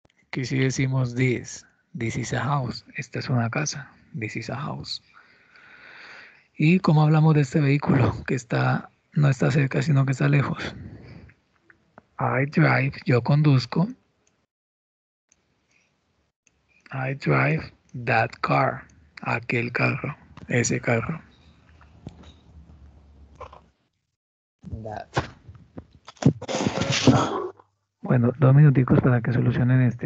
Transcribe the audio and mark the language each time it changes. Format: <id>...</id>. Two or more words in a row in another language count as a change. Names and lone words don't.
<es>Aquí sí decimos</es> <en>this. This is a house.</en> <es>Esta es una casa.</es> <en>This is a house.</en> <es>¿Y cómo hablamos de este vehículo que no está cerca, sino que está lejos?</es> <en>I drive,</en> <es>yo conduzco.</es> <en>I drive that car.</en> <es>Aquel carro. Ese carro. That. Bueno, 2 minuticos para que solucionen este.</es>